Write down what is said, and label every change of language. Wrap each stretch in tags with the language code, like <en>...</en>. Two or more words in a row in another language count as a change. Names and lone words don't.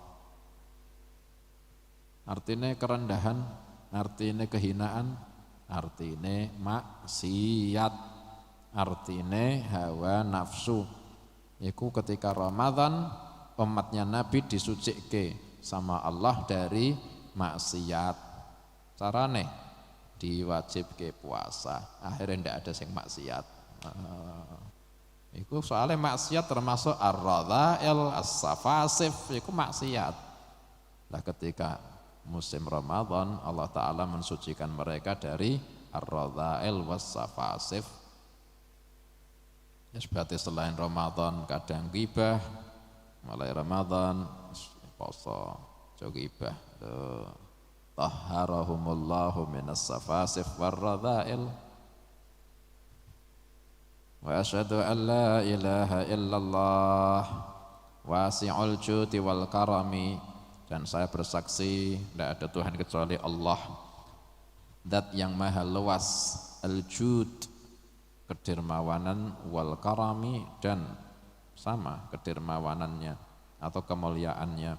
<id>Artinya kerendahan, artinya kehinaan, artinya maksiat, artinya hawa nafsu. Iku ketika Ramadan umatnya Nabi disucikan sama Allah dari maksiat.</id> <jv>Carane diwajibke puasa, akhirnya ndak ada sing maksiat.</jv> <id>Iku soalnya maksiat termasuk</id> <ar>الرذائل، السفاسف,</ar> <id>iku maksiat. Lah ketika musim Ramadan Allah Ta'ala mensucikan mereka dari</id> <ar>الرذائل والسفاسف.</ar> <id>Ya berarti selain Ramadan kadang ghibah, mulai Ramadan poso, jauh ghibah.</id> <ar>طهّرهم الله من السفاسف والرذائل. وأشهد أن لا إله إلا الله واسع الجود والكرم,</ar> <id>dan saya bersaksi tidak ada Tuhan kecuali Allah, zat yang maha luas, al-jud, kedermawanan,</id> <ar>والكرم,</ar> <id>dan sama kedermawanannya atau kemuliaannya.</id>